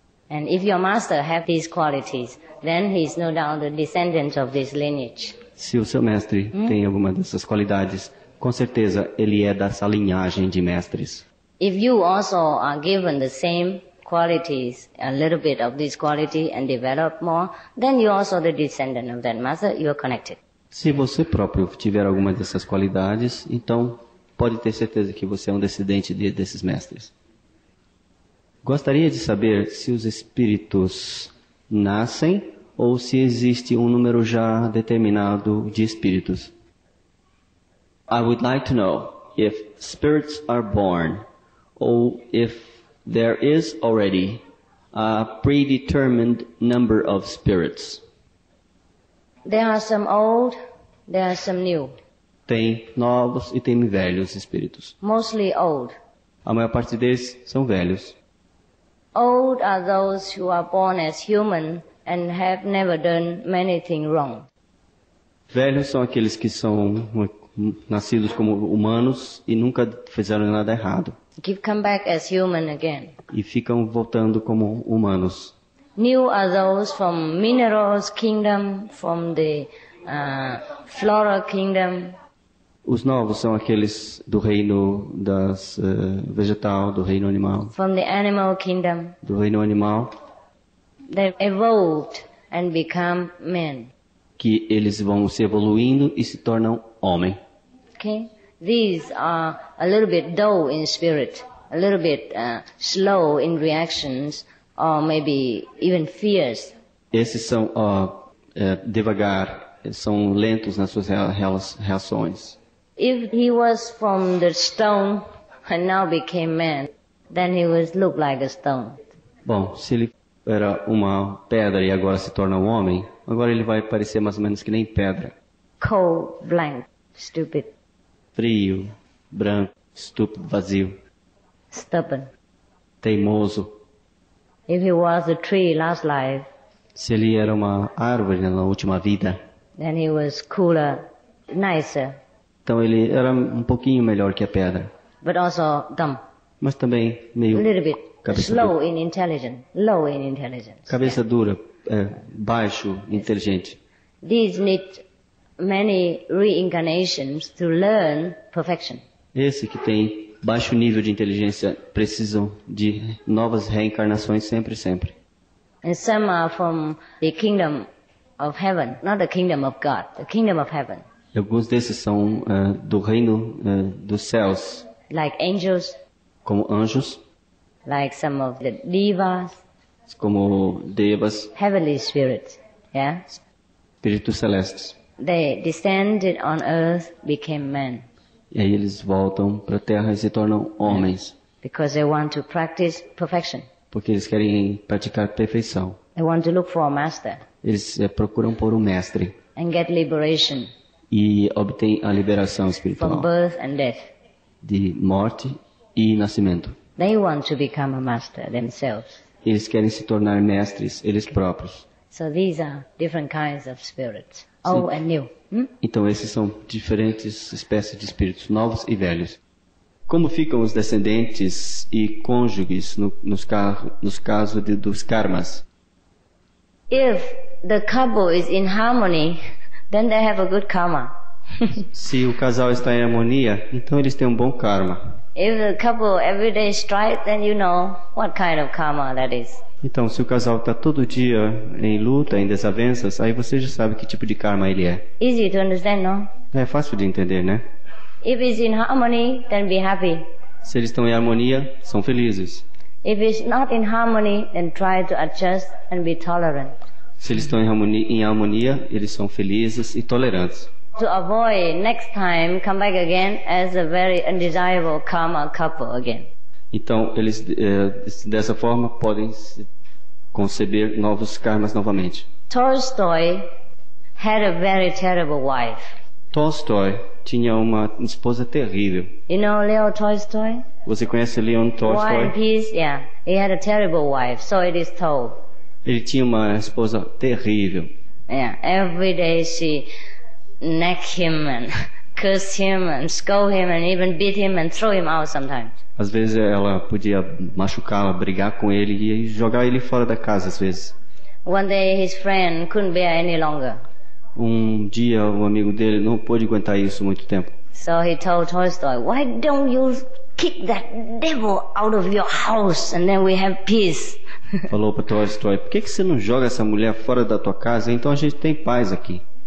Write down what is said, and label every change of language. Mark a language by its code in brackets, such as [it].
[en] And if your master have these qualities, then he is no doubt the descendant of this lineage. [pt] Se o seu mestre tem alguma dessas qualidades, com certeza ele é dessa linhagem de mestres. [en] If you also are given the same qualities, a little bit of this quality and develop more, then you also the descendant of that master, you are connected. [pt] Se você próprio tiver alguma dessas qualidades, então pode ter certeza que você é um descendente desses mestres. Gostaria de saber se os espíritos nascem ou se existe um número já determinado de espíritos. [en] I would like to know if spirits are born or if there is already a predetermined number of spirits. There are some old, there are some new. [pt] Tem novos e tem velhos espíritos. [en] Mostly old. [pt] A maior parte deles são velhos. [en] Old are those who are born as human and have never done many things wrong. [pt] Velhos são aqueles que são nascidos como humanos e nunca fizeram nada errado. [en] Come back as human again. [pt] E ficam voltando como humanos. [en] New are those from minerals kingdom, from the flora kingdom. [pt] Os novos são aqueles do reino das vegetal, do reino animal. [en] From the animal kingdom. [pt] Do reino animal. [en] They evolved and become men. [pt] Que eles vão se evoluindo e se tornam homem. [en] Okay? These are a little bit dull in spirit, a little bit slow in reactions, or maybe even fierce. [pt] Esses são devagar, são lentos nas suas reações. [en] If he was from the stone and now became man, then he would look like a stone. [pt] Bom, se ele era uma pedra e agora se torna um homem, agora ele vai parecer mais ou menos que nem pedra. [en] Cold, blank, stupid. [pt] Frio, branco, estúpido, vazio. [en] Stubborn. [pt] Teimoso. [en] If he was a tree last life, [pt] se ele era uma árvore na última vida, [en] then he was cooler, nicer. [pt] Então ele era um pouquinho melhor que a pedra. [en] But also dumb. [pt] Mas também meio [en] a little bit slow [pt] dura. [en] In intelligence, low in intelligence. [pt] Cabeça dura, baixo, inteligente. [en] These need many reincarnations to learn perfection. [pt] Esse que tem baixo nível de inteligência precisam de novas reencarnações sempre. [en] And some are from the kingdom of heaven, not the kingdom of God, the kingdom of heaven. [pt] E alguns desses são do reino dos céus. [en] Like angels. [pt] Como anjos. [en] Like some of the devas. [pt] Como devas. [en] Heavenly spirits, yeah. [pt] Espíritos celestes. [en] They descended on earth, became men. [pt] E aí eles voltam para a terra e se tornam homens. [en] Because they want to practice perfection. [pt] Porque eles querem praticar perfeição. [en] They want to look for a master. [pt] Eles procuram por um mestre. [en] And get liberation. [pt] E obtêm a liberação espiritual. [en] From birth and death. [pt] De morte e nascimento. [en] They want to become a master themselves. [pt] Eles querem se tornar mestres eles próprios. [en] So these are different kinds of spirits, old and new. [pt] Então esses são diferentes espécies de espíritos, novos e velhos. Como ficam os descendentes e cônjuges nos casos dos karmas? [en] If the couple is in harmony, then they have a good karma. [pt] Se o casal está em harmonia, então eles têm um bom karma. [en] If the couple every day strife, then you know what kind of karma that is. [pt] Então, se o casal está todo dia em luta, em desavenças, aí você já sabe que tipo de karma ele é. [en] Easy to understand, no? [pt] É fácil de entender, né? [en] If it's in harmony, then be happy. [pt] Se eles estão em harmonia, são felizes. [en] If it's not in harmony, then try to adjust and be tolerant. [pt] Se eles estão em harmonia, eles são felizes e tolerantes. [en] To avoid next time come back again as a very undesirable karma couple again. [pt] Então, eles dessa forma podem conceber novos karmas novamente. [en] Tolstoy had a very terrible wife. [pt] Tolstói tinha uma esposa terrível. [en] You know Leo Tolstoy? [pt] Você conhece Leon Tolstói? [en] War and Peace, yeah. He had a terrible wife, so it is told. [pt] Ele tinha uma esposa terrível. [en] Yeah, every day she nagged him and cursed him and scold him and even beat him and throw him out sometimes. [pt] Às vezes ela podia machucá-lo, brigar com ele e jogar ele fora da casa às vezes. [en] One day his friend couldn't bear any longer. [pt] Um dia um amigo dele não pôde aguentar isso muito tempo. [en] So he told Tolstoy, "Why don't you kick that devil out of your house and then we have peace?" [pt] Falou para Tolstói, por que você não joga essa mulher fora da tua casa? Então a gente tem paz aqui.